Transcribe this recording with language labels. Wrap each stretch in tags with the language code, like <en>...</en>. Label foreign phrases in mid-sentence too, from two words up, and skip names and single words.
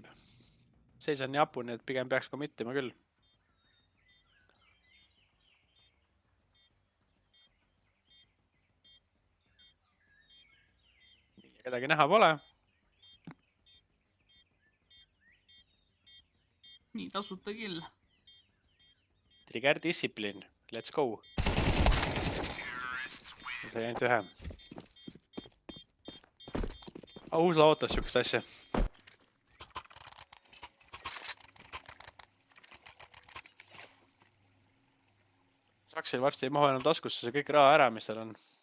<et>Seis on nii apu, nii et pigem peaks committima küll. Kedagi näha pole. Nii, tasuta kill.</et> <en>Trigger discipline. Let's go.</en> <et>See ainult ühe. Uusla ootas siukest asja. Saksil varsti ei mahu enam taskusse see kõik raha ära, mis seal on.</et>